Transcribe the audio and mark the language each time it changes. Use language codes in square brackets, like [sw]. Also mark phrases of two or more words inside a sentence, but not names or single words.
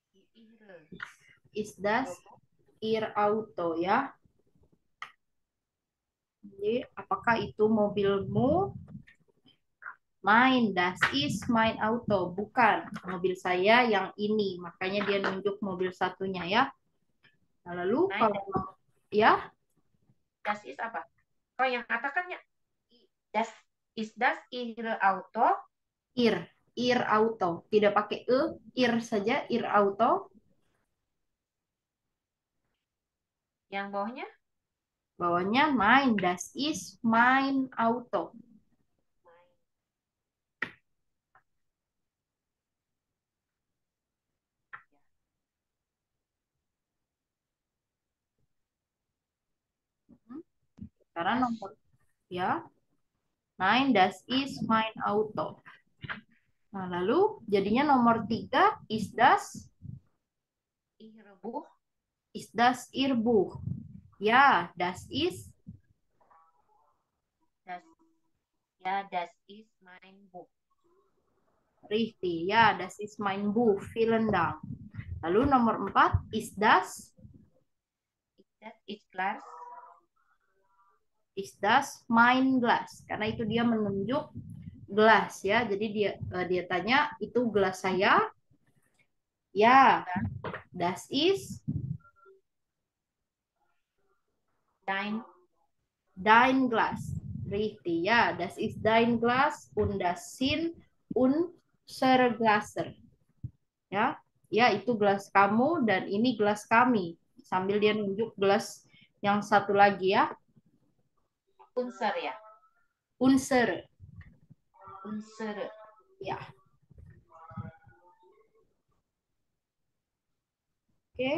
[de] Ist das Ihr Auto ya? [id] Jadi, apakah itu mobilmu? [de] Das ist mein Auto. [id] Bukan, mobil saya yang ini. Makanya dia nunjuk mobil satunya ya. Nah, lalu kalau ya, [de] Das ist apa? [id] Oh, yang katakannya [de] das ist das Ihre Auto? Ir Auto. [id] Tidak pakai ir saja, [de] Ir Auto. [id] Yang bawahnya? [de] Bawahnya das ist mein Auto. [id] Sekarang nomor ya. [de] Das ist mein Auto. [id] Nah, lalu jadinya nomor 3 [de] ist das Ihre Buch? Ist das Ihr Buch? Ja, das ist Das ist mein Buch. richtig. Ja, das ist mein Buch. Vielen Dank. [id] Lalu nomor 4 [de] ist das Ist Glas? Ist das mein Glas? [id] Karena itu dia menunjuk gelas ya. Jadi dia tanya itu gelas saya? Ya, [de] das ist dein Glas. Richtig, ya, das ist dein Glas und das sind unsere Gläser. [id] Ya, ya itu gelas kamu dan ini gelas kami. Sambil dia nunjuk gelas yang satu lagi ya. [de] Unser ya? Unsere. Ya. [id] Oke.